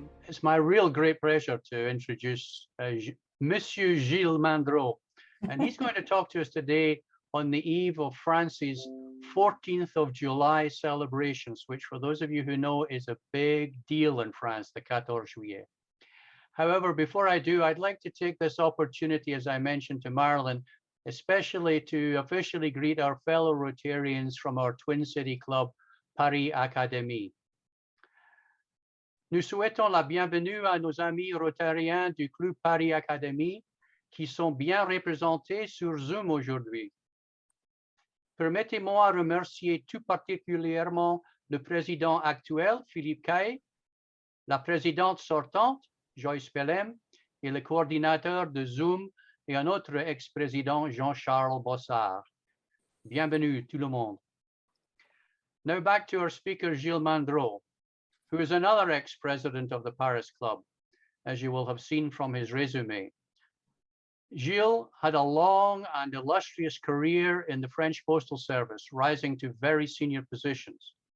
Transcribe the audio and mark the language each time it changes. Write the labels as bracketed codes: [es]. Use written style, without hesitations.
[en] It's my real great pleasure to introduce Monsieur Gilles Maindrault, and he's going to talk to us today on the eve of France's 14th of July celebrations, which for those of you who know is a big deal in France, the 14 juillet. However, before I do, I'd like to take this opportunity, as I mentioned to Marilyn, especially to officially greet our fellow Rotarians from our Twin City Club, Paris Académies. [fr] Nous souhaitons la bienvenue à nos amis rotariens du Club Paris Académies qui sont bien représentés sur Zoom aujourd'hui. Permettez-moi de remercier tout particulièrement le président actuel, Philippe Caille, la présidente sortante, Joyce Pelham, et le coordinateur de Zoom et un autre ex-président, Jean-Charles Bossard. Bienvenue tout le monde. [en] Now back to our speaker, Gilles Maindrault, who is another ex-president of the Paris Club, as you will have seen from his resume. Gilles had a long and illustrious career in the French Postal Service, rising to very senior positions.